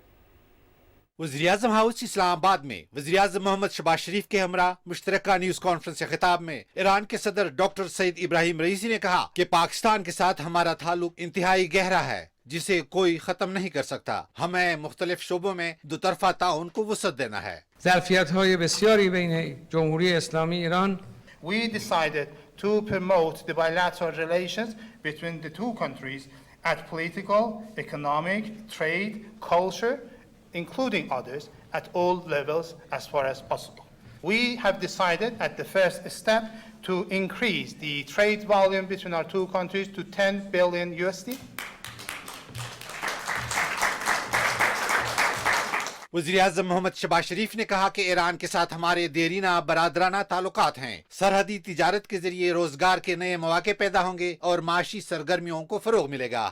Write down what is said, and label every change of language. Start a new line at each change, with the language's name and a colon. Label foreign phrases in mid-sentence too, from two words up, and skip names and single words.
Urdu: وزیراعظم ہاؤس اسلام آباد میں وزیراعظم محمد شہباز شریف کے ہمراہ مشترکہ نیوز کانفرنس کے خطاب میں ایران کے صدر ڈاکٹر سید ابراہیم رئیسی نے کہا کہ پاکستان کے ساتھ ہمارا تعلق انتہائی گہرا ہے جسے کوئی ختم نہیں کر سکتا۔ ہمیں مختلف شعبوں میں دو طرفہ تعاون کو وسعت دینا ہے۔
Persian: ظرفیت‌های بسیاری بین جمهوری اسلامی ایران
English: We decided to promote the bilateral relations between the two countries at political, economic, trade, culture, including others, at all levels as far as possible. We have decided at the first step to increase the trade volume between our two countries to $10 billion USD.
Urdu: وزیراعظم محمد شہباز شریف نے کہا کہ ایران کے ساتھ ہمارے دیرینہ برادرانہ تعلقات ہیں۔ سرحدی تجارت کے ذریعے روزگار کے نئے مواقع پیدا ہوں گے اور معاشی سرگرمیوں کو فروغ ملے گا۔